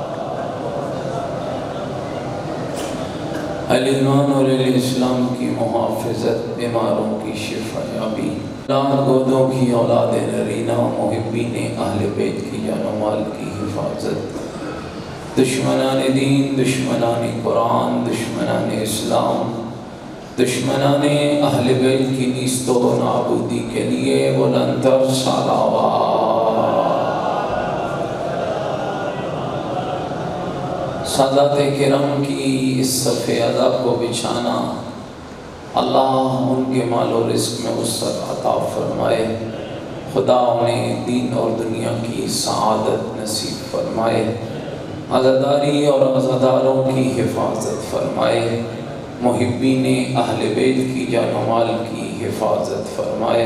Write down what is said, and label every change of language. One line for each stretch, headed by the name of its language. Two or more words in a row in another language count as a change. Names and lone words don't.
Urdu: الایمان اور الاسلام کی محافظت، بیماروں کی شفا یابی، اولاد گودوں کی اولاد نرینہ، محبین اہل بیت کی جان و مال کی حفاظت، دشمنان دین، دشمنان قرآن، دشمنان اسلام، دشمنان اہل بیت کی نیست و نابودی کے لیے بلند تر صلوات۔ سادات کرام کی اس صف ادا کو بچھانا، اللہ ان کے مال و رزق میں وسعت عطا فرمائے، خدا انہیں دین اور دنیا کی سعادت نصیب فرمائے، عزاداری اور عزاداروں کی حفاظت فرمائے، محبین اہل بیت کی جان و مال کی حفاظت فرمائے،